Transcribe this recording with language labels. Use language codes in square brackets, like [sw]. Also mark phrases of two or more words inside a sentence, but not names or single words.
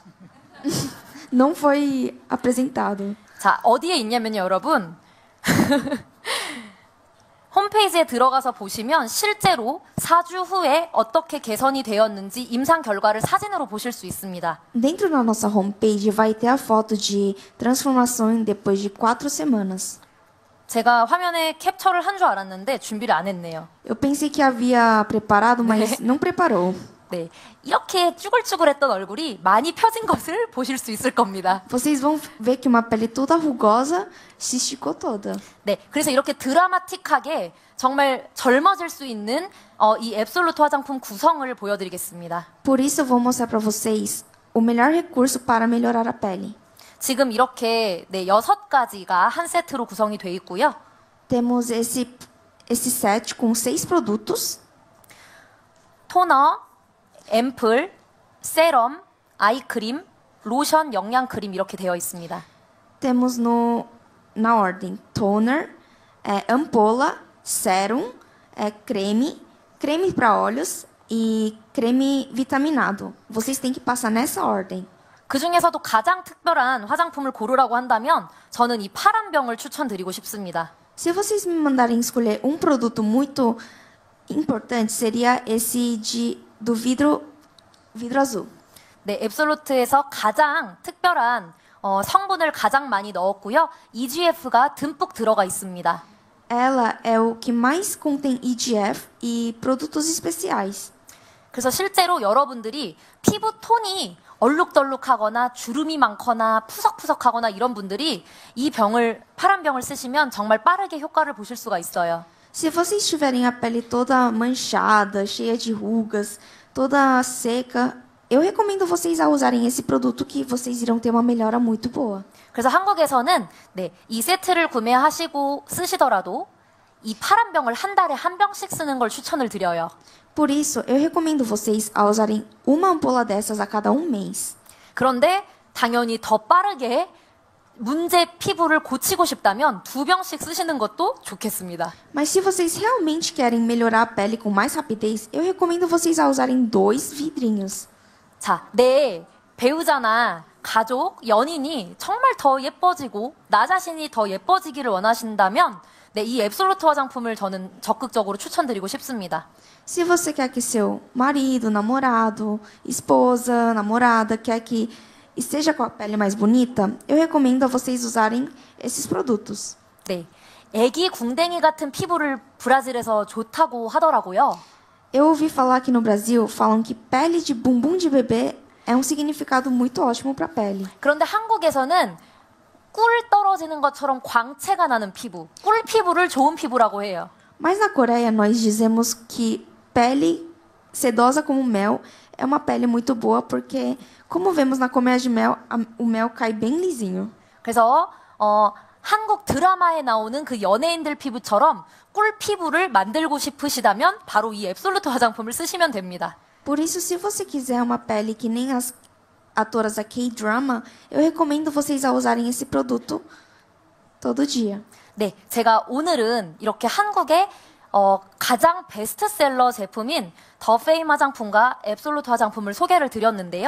[pt] Não foi apresentado. [ko] 자, 어디에 있냐면요, 여러분. 홈페이지에 들어가서 보시면 실제로 4주 후에 어떻게 개선이 되었는지 임상 결과를 사진으로 보실 수 있습니다. [pt] Dentro da nossa homepage vai ter a foto de transformação depois de 4 semanas. [ko] 제가 화면에 캡처를 한 줄 알았는데 준비를 안 했네요. [pt] Eu pensei que havia preparado, mas não preparou. [ko] 네, 이렇게 쭈글쭈글했던 얼굴이 많이 펴진 것을 보실 수 있을 겁니다. [pt] Vocês vão ver que uma pele toda rugosa se esticou toda. [ko] 네, 그래서 이렇게 드라마틱하게 정말 젊어질 수 있는 이 앱솔루트 화장품 구성을 보여드리겠습니다. [pt] Por isso eu vou mostrar para vocês o melhor recurso para melhorar a pele. [ko] 지금 이렇게 6가지가 한 세트로 구성이 돼 있고요. [pt] Temos esse set com 6 produtos. [ko] 토너, 앰플, 세럼, 아이크림, 로션, 영양크림 이렇게 되어 있습니다. [pt] Temos na ordem toner, ampola, sérum, creme para olhos e creme vitaminado. Vocês têm que passar nessa ordem. [ko] 그 중에서도 가장 특별한 화장품을 고르라고 한다면 저는 이 파란 병을 추천드리고 싶습니다. [pt] Se vocês me mandarem escolher um produto muito importante, seria esse do vidro azul. [ko] 네, 앱솔루트에서 가장 특별한 성분을 가장 많이 넣었고요. EGF가 듬뿍 들어가 있습니다. [pt] Ela é o que mais contém EGF e produtos especiais. [ko] 그래서 실제로 여러분들이 피부 톤이 얼룩덜룩하거나 주름이 많거나 푸석푸석하거나 이런 분들이 이 파란 병을 쓰시면 정말 빠르게 효과를 보실 수가 있어요. [pt] Se vocês tiverem a pele toda manchada, cheia de rugas, toda seca, eu recomendo vocês a usarem esse produto que vocês irão ter uma melhora muito boa. [ko] 그래서 한국에서는 이 세트를 구매하시고 쓰시더라도 이 파란 병을 한 달에 한 병씩 쓰는 걸 추천을 드려요. [pt] Por isso, eu recomendo vocês a usarem uma ampola dessas a cada mês. [ko] 그런데 당연히 더 빠르게 문제 피부를 고치고 싶다면 2병씩 쓰시는 것도 좋겠습니다. [pt] Mas se vocês realmente querem melhorar a pele com mais rapidez, eu recomendo vocês a usarem 2 vidrinhos. [ko] 자, 내 배우자나 가족, 연인이 정말 더 예뻐지고 나 자신이 더 예뻐지기를 원하신다면 이 앱솔루트 화장품을 저는 적극적으로 추천드리고 싶습니다. [pt] Se você quer que seu marido, namorado, esposa, namorada quer que esteja com a pele mais bonita, eu recomendo a vocês usarem esses produtos. [ko] 네, 애기 궁뎅이 같은 피부를 브라질에서 좋다고 하더라고요. [pt] Eu ouvi falar que no Brasil falam que pele de bumbum de bebê é um significado muito ótimo para a pele. [ko] 그런데 한국에서는 꿀 떨어지는 것처럼 광채가 나는 피부, 꿀 피부를 좋은 피부라고 해요. [pt] Mas na Coreia nós dizemos que pele sedosa como mel é uma pele muito boa porque, como vemos na colmeia de mel, o mel cai bem lisinho. [ko] 그래서 한국 드라마에 나오는 그 연예인들 피부처럼 꿀 피부를 만들고 싶으시다면 바로 이 앱솔루트 화장품을 쓰시면 됩니다. [pt] Por isso, se você quiser uma pele que nem as atoras da K-drama, eu recomendo vocês a usarem esse produto todo dia. [ko] 네, 제가 오늘은 이렇게 한국의 가장 베스트셀러 제품인 더 페임 화장품과 앱솔루트 화장품을 소개를 드렸는데요.